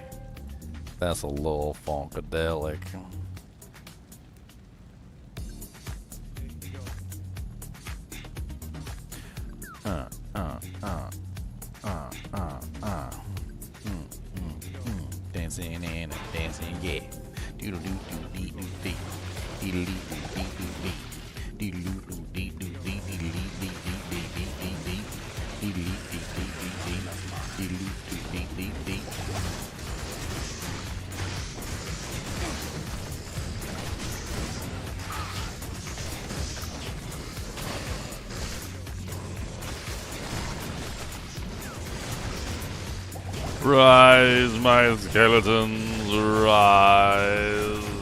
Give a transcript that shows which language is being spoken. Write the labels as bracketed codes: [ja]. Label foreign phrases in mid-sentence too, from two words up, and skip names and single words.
[en] That's a little funkadelic. Dancing and dancing, yeah. Doodle doo doo dee doo dee. Doodle dee doo dee doo dee. Doodle doo doo dee doo dee dee dee dee dee dee dee dee. Doodle dee dee dee dee dee. Doodle doo dee dee dee. Rise, my skeletons, rise.